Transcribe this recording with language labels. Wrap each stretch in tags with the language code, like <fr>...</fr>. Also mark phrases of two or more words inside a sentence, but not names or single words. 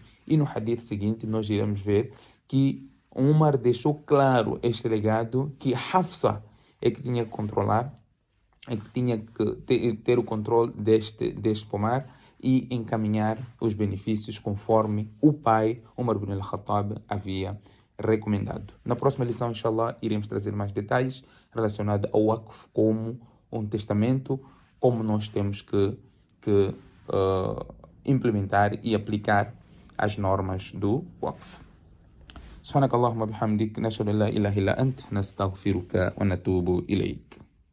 <pt>E no hadith seguinte nós iremos ver que Umar deixou claro este legado, que Hafsa é que tinha que controlar, é que tinha que ter o controle deste pomar e encaminhar os benefícios conforme o pai, Umar ibn al-Khattab, havia recomendado. Na próxima lição, inshallah, iremos trazer mais detalhes relacionados ao Waqf como um testamento, como nós temos que implementar e aplicar as normas do Waqf.</pt> <ar>سبحانك اللهم وبحمدك نشهد أن لا إله إلا أنت نستغفرك ونتوب إليك</ar>